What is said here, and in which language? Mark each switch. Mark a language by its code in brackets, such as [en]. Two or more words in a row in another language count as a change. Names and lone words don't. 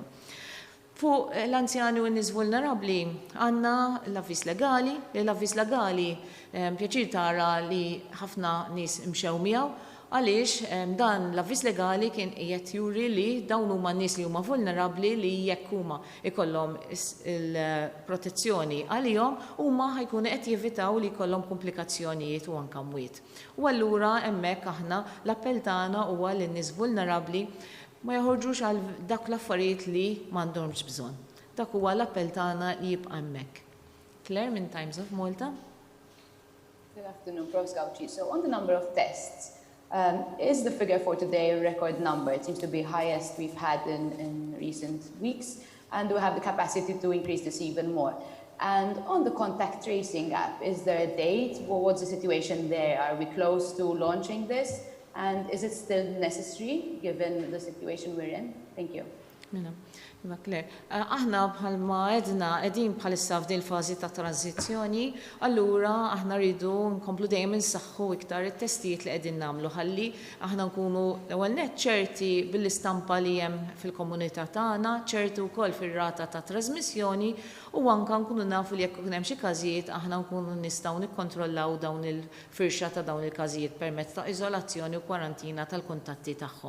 [mt] Fuq l-anzjani u n-nies vulnerabbli għandna l-avviż legali, l-avviż legali pjaċir tara li ħafna nies imxew miegħu għaliex dan l-avviż legali kien qiegħed juri li dawn huma nies li huma vulnerabbli li jekk huma ikollhom il-protezzjoni għalihom huma ħajkunu qed jevitaw li jkollhom komplikazzjonijiet u anke mwiet. U allura hemmhekk aħna l-appell tagħna huwa lin nies vulnerabbli ma joħorġux għal dak l-affarijiet li m'għandhomx bżonn. Dak huwa l-appell tagħna li jibqa' hemmhekk. Claire minn Times of Malta. [en] Good afternoon, Prof. Gauci. So on the number of tests, is the figure for today a record number? It seems to be highest we've had in recent weeks, and we have the capacity to increase this even more. And on the contact tracing app, is there a date? Or what's the situation there? Are we close to launching this? And is it still necessary given the situation we're in? Thank you. [mt] Aħna bħalma edna qegħdin bħalissa f'din il-fażi ta' tranzizzjoni, allura aħna rridu nkomplu dejjem insaħħu iktar it-testijiet li qegħdin nagħmlu ħalli aħna nkunu l-ewwel nett ċerti bil-istampa li hemm fil-komunità tagħna, ċerti wkoll fir-rata ta' trasmissjoni u anke nkunu nafu li jekk ikun hemm xi każijiet aħna nkunu nistgħu nikkontrollaw dawn il-firxa ta' dawn il-każijitt permezz ta' iżolazzjoni u kwarantina tal-kuntatti tagħhom.